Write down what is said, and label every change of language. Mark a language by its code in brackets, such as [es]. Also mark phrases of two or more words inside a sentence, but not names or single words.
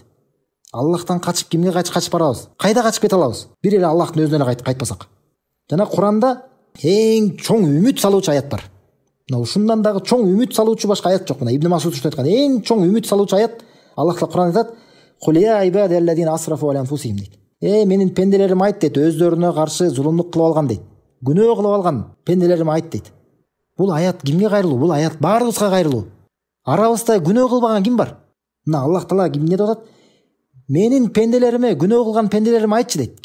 [ky] Аллахтан качып кимге качып барабыз? Кайда качып кете алабыз? Бир эле Аллахтын өзүнө эле кайтпасак. Жана Кур'анда эң чоң үмүт салуучу аят бар. Мына ушундан дагы чоң үмүт салуучу башка аят жок. Мына Ибн Масуд айткан эң чоң үмүт салуучу аят Аллах Таала Кур'анда айтат: [ar] "قل يا عبادي الذين أسرفوا على أنفسهم" [ky] дейт. Менин пенделерим айт дейт, өздөрүнө каршы зулумдук кылып алган дейт. Күнөө кылып алган пенделерим айт дейт. Бул аят кимге кайрылуу? Бул аят баарыбызга кайрылуу. Арабызда күнөө кылбаган ким бар? Мына Аллах Таала эмне деп атат? Менин пенделериме, күнөө кылган пенделерим айтчы дейт.